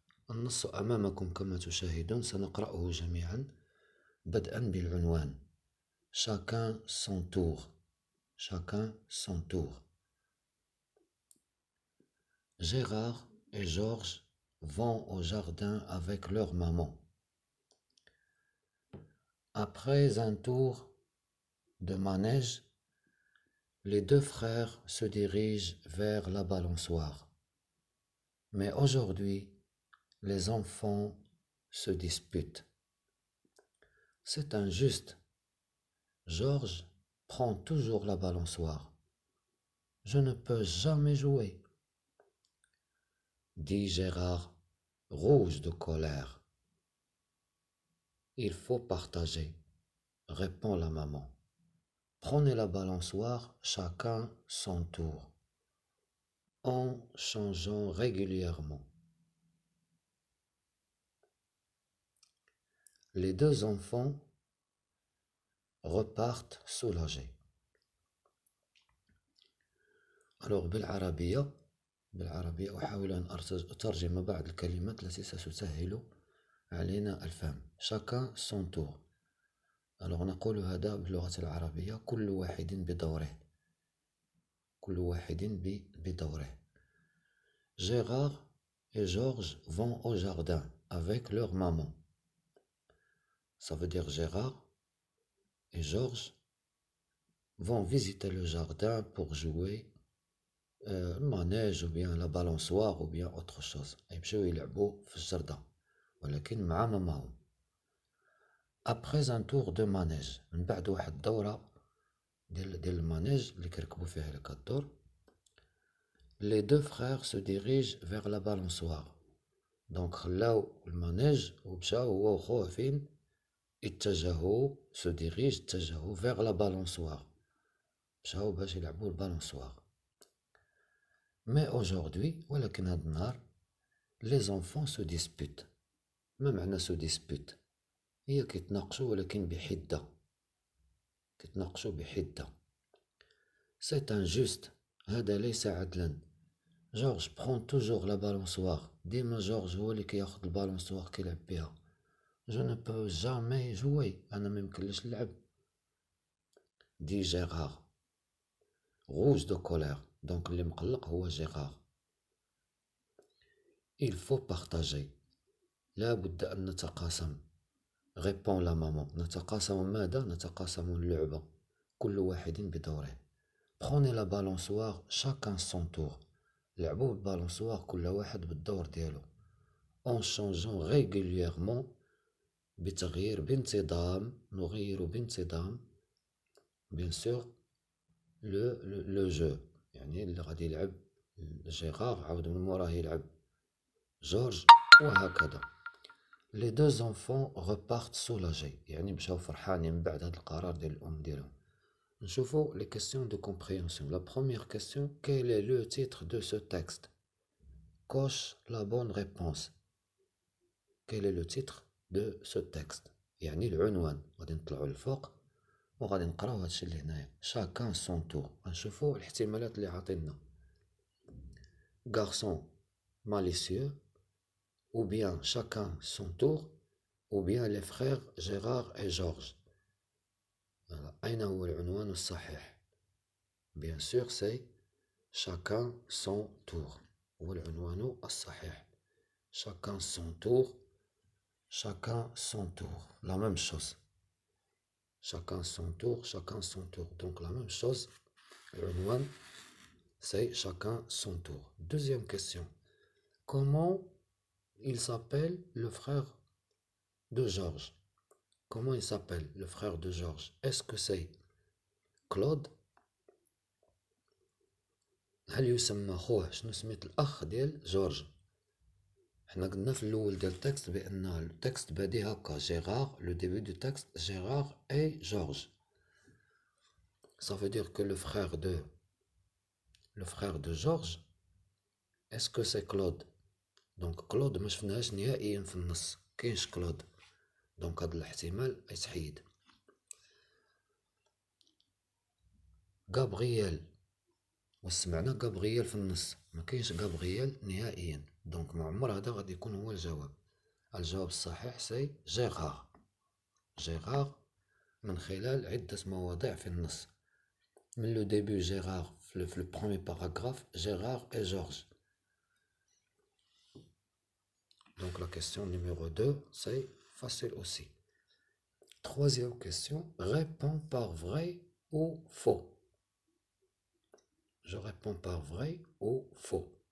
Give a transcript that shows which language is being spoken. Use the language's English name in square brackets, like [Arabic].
[Arabic] النص أمامكم كما تشاهدون، سنقرأه جميعا بدءا بالعنوان [French] Chacun son tour. Chacun son tour. Gérard et Georges vont au jardin avec leur maman. Après un tour de manège, les deux frères se dirigent vers la balançoire. Mais aujourd'hui, les enfants se disputent. C'est injuste. Georges prend toujours la balançoire. Je ne peux jamais jouer, dit Gérard, rouge de colère. Il faut partager, répond la maman. Prenez la balançoire chacun son tour, en changeant régulièrement. Les deux enfants repartent soulagés. [Arabic] Alors بالعربية أحاول أن أترجم بعض الكلمات التي ستسهل علينا الفهم. [French] Chacun son tour. [Arabic] Alors نقول هذا باللغة العربية كل واحد بدوره. كل واحد بدوره. [French] Gérard et Georges vont au jardin avec leur maman. Ça veut dire Gérard et Georges vont visiter le jardin pour jouer le manège ou bien la balançoire ou bien autre chose. [Arabic] يمشيو يلعبوا في الجردة ولكن مع ماماهم. [French] Après un tour de manège، [Arabic] من بعد واحد الدورة ديال المانيج اللي كيركبوا فيها هكا الدور. [French] Les deux frères se dirigent vers la balançoire. [Arabic] دونك خلاو المانيج ومشاو هو وخوه فين؟ اتجهوا اتجهوا [French] vers la balançoire. [Arabic] مشاو باش يلعبوا البالونسوار. [French] Mais aujourd'hui, [Arabic] ولكن هاد النهار [French] les enfants se disputent. [Arabic] ما معنى se dispute؟ هي كيتناقشوا ولكن بحدة. كيتناقشوا بحدة. [French] C'est injuste. [Arabic] هذا ليس عدلا. [French] Georges prend toujours la balançoire. [Arabic] ديما جورج هو اللي كياخد البالونسوار كيلعب بها. [French] Je ne peux jamais jouer. [Arabic] أنا ميمكنليش نلعب. [French] dit Gérard, rouge de colère. [Arabic] Donc اللي مقلق هو جيرار. [French] Il faut partager. [Arabic] لا بد أن نتقاسم. [French] répond la maman. [Arabic] نتقاسم ماذا؟ نتقاسم اللعبة. كل واحد بدوره. [French] Prenez la balançoire chacun son tour. [Arabic] لعبوا بالبالونسوار كل واحد بالدور ديالو. [French] En changeant régulièrement. [Arabic] بتغيير بانتظام. نغير بانتظام. [French] Bien sûr. le jeu. [Arabic] يعني اللي غادي يلعب جيرار عاود من موراه يلعب جورج وهكذا. [French] Les deux enfants repartent soulagés. [Arabic] يعني مشاو فرحانين من بعد هذا القرار ديال الأم ديالهم. [French] نشوفوا les questions de compréhension. La première question, quel est le titre de ce texte? Coche la bonne réponse. Quel est le titre de ce texte? [Arabic] يعني العنوان. غادي نطلعوا للفوق وغادي نقراو هادشي اللي هنايا. [French] Chacun son tour. [Arabic] غنشوفوا الاحتمالات اللي عاطينا. [French] Garçon malicieux, ou bien chacun son tour, ou bien les frères Gérard et Georges. [Arabic] أين هو العنوان الصحيح؟ [French] Bien sûr c'est chacun son tour. [Arabic] هو العنوان الصحيح. [French] Chacun son tour. Chacun son tour. La même chose. Chacun son tour. Chacun son tour. Donc la même chose. العنوان c'est chacun son tour. Deuxième question. comment il s'appelle le frère de Georges? Comment il s'appelle le frère de Georges? Est-ce que c'est Claude؟ [Arabic] هل يسمى خوه شنو سميت الأخ ديال جورج؟ حنا قلنا في الأول ديال التكست بأن التكست بادي هكا [French] Gérard, le début du texte Gérard et Georges. Ça veut dire que le frère de Georges, est-ce que c'est Claude? [Arabic] Donc Claude ما شفناهاش نهائيا في النص، كاينش كلود، دونك هاد الاحتمال يتحيد. غابرييل، وسمعنا غابرييل في النص، ما كاينش غابرييل نهائيا، دونك ما عمر هذا غادي يكون هو الجواب. الجواب الصحيح سي جيغار. جيغار من خلال عدة مواضع في النص. [French] من لو ديبي جيغار في لو بروميي باراغراف جيغار et Georges. Donc la question numéro 2, c'est facile aussi. Troisième question, réponds par vrai ou faux. Je réponds par vrai ou faux.